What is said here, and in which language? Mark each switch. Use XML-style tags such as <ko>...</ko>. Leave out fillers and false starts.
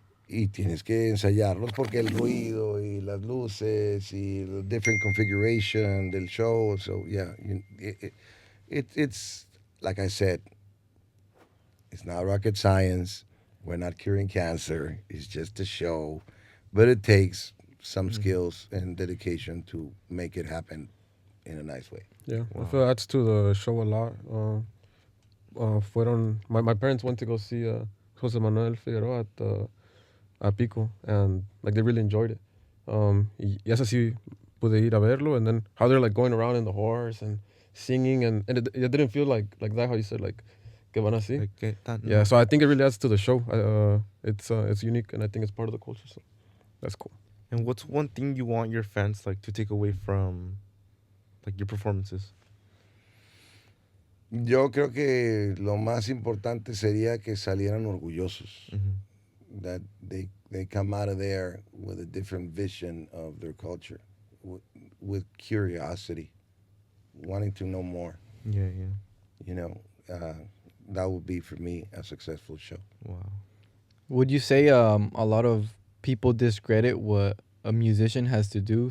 <es>Y tienes que ensayarlos porque el ruido y las luces y</es> <en>the different configuration</en> <es>del show.</es> <en>So, yeah, it's like I said, it's not rocket science. We're not curing cancer. It's just a show. But it takes some skills and dedication to make it happen in a nice way. Yeah, Wow. I feel that's to the show a lot.</en> <es>Fueron</es> <en>my parents went to go see Jose Manuel Figueroa at Pico, and like they really enjoyed it.</en> <es>Y esa sí pude ir a verlo,</es> <en>and then how they're like going around in the horse and singing, and it didn't feel like that how you said like</en> <es>que van así.</es> <en>Like, Yeah, so I think it really adds to the show. It's unique, and I think it's part of the culture. So that's cool. And what's one thing you want your fans like to take away from like your performances?</en> <es>Yo creo que lo más importante sería que salieran orgullosos. Mhm.</es> <en>That they come out of there with a different vision of their culture, with curiosity, wanting to know more. Yeah. Yeah. You know, that would be for me a successful show. Wow. would you say a lot of people discredit what a musician has to do?</en>